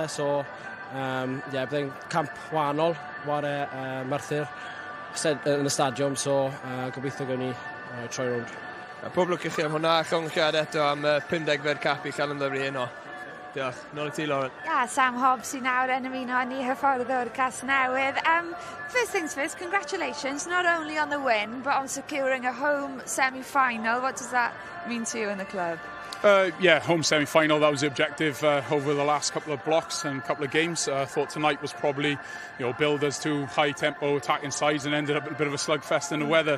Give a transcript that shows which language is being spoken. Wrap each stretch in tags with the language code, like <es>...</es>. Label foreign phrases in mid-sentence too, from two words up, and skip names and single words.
<cy>So, byddai'n camp wahanol, ware Merthyr yn y stadiwm, so gobeithio gawn ni troi rownd. Pob lwc i chi am hwnna, llong chi eto am 50fed cap i Llandovery heno. Diolch. Nôl i ti, Lauren. Sam Hobbs sy'n nawr yn ymuno ni hyfforddwr Casnewydd.</cy> <en>First things first, congratulations, not only on the win, but on securing a home semi-final. What does that mean to you in the club? Home semi-final, that was the objective over the last couple of blocks and couple of games. I thought tonight was probably, billed as too high-tempo attacking sides and ended up a bit of a slugfest in the weather.</en>